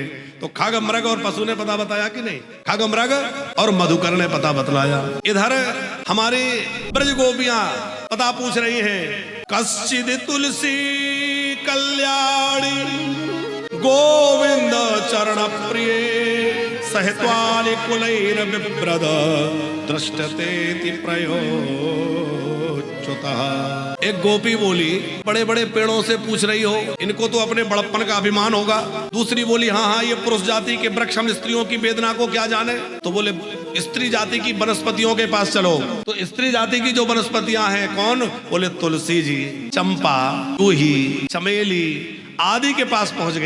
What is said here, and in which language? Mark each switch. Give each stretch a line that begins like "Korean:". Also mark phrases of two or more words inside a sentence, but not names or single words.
Hindi: तो खग मृग और पशु ने पता बताया कि नहीं? खग मृग और मधुकर ने पता बतलाया। इधर हमारी ब्रज गोपियां पता पूछ रही हैं।
Sanskrit: कश्चिद तुलसी कल्याणी गोविंद चरण प्रिय, सहित्वालि कुलैर बिभ्रद दृष्टते प्रयोच्युतः।
Hindi: एक गोपी बोली, बड़े बड़े पेड़ों से पूछ रही हो, इनको तो अपने बड़प्पन का अभिमान होगा। दूसरी बोली, हाँ हाँ ये पुरुष जाति के वृक्ष, हम स्त्रियों की वेदना को क्या जाने। तो बोले स्त्री जाति की वनस्पतियों के पास चलो। तो स्त्री जाति की जो वनस्पतियां हैं कौन? बोले तुलसी जी, चंपा, जूही, चमेली आदि के पास पहुंच गई।